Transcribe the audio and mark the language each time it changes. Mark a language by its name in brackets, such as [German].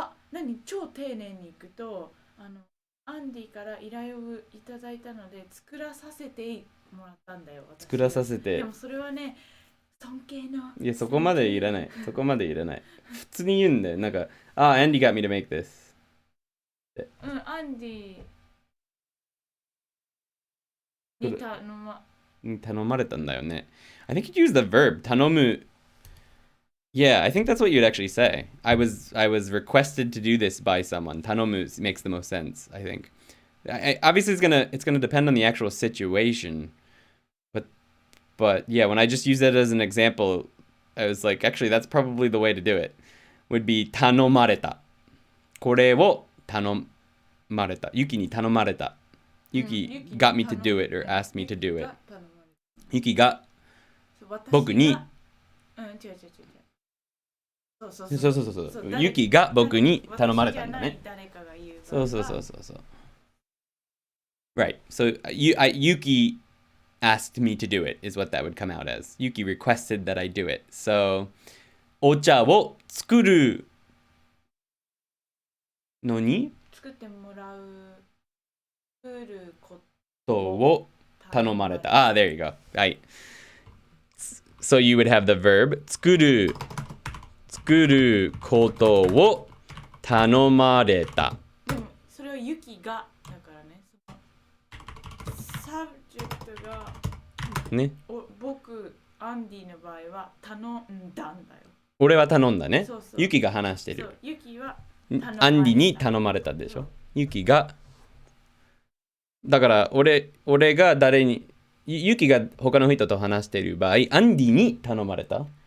[Japanese] 何超丁寧にいくとアンディから依頼をいただいたので作らさせてもらったんだよ。作らさせて。でもそれはね尊敬の。いやそこまでいらない。普通に言うんだよ。なんかアンディ [English] got me to make this。 [Japanese] アンディに頼まれたんだよね。 [English] I think you use the verb 頼む Yeah, I think that's what you'd actually say. I was requested to do this by someone. Tanomu makes the most sense, I think. Obviously it's gonna depend on the actual situation. But yeah, when I just use that as an example, I was like, actually that's probably the way to do it. [Japanese] Would be 頼まれた。これを頼まれた。Yuki に頼まれた。 [English] Yuki got me to do it or asked me to do it. [Japanese] Yuki が僕にそう。 Yuki が僕に頼まれたんだね。そう。 [English] Right. So Yuki asked me to do it is what that would come out as. Yuki requested that I do it. So [Japanese] お茶を作るのに作ってもらう作ることを頼まれた。 [English] Ah, there you go. Right. So you would have the verb [Japanese] 作ることを頼まれた。でもそれはユキがだからね。サブジェクトがね。僕アンディの場合は頼んだんだよ。俺は頼んだね。そうユキが話してる。そうユキはアンディに頼まれたでしょ。ユキがだから俺が誰にユキが他の人と話している場合、アンディに頼まれた。